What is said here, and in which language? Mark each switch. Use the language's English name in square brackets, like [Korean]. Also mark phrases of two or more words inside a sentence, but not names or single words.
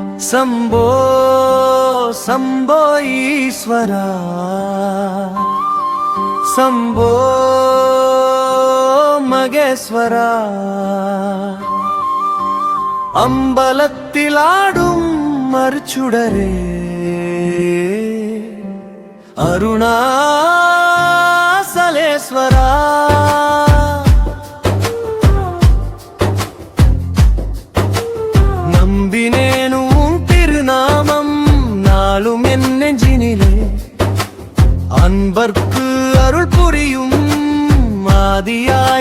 [Sanskrit] शम्भो शम्भो ईश्वरा शम्भो मगेश्वरा [Tamil] அம்பலத்திலாடும் மருசுடரே அருணாசலேஸ்வரா நம்பினேன் உன் திருநாமம் நாளும் என் நெஞ்சினிலே அன்பர்க்கு அருள் புரியும் ஆதியாய்